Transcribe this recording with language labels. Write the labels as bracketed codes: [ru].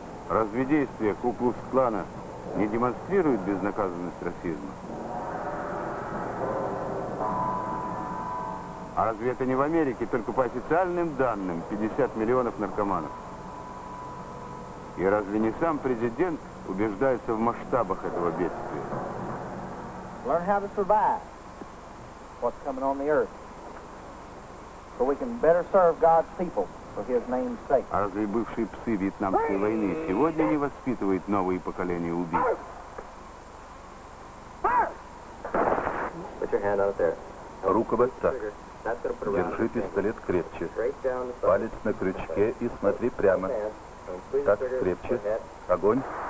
[ru] Разве действия Ку-клукс-клана не демонстрируют безнаказанность расизма? А разве это не в Америке, только по официальным данным, 50 миллионов наркоманов? И разве не сам президент убеждается в масштабах этого бедствия. [en] Learn how to survive what's coming on the earth, so we can better serve God's people for His name's sake. [ru] А разве бывшие псы Вьетнамской войны сегодня не воспитывают новые поколения убийц? Руку в отцах. Держи пистолет крепче. Палец на крючке и смотри прямо. Так, крепче. Огонь.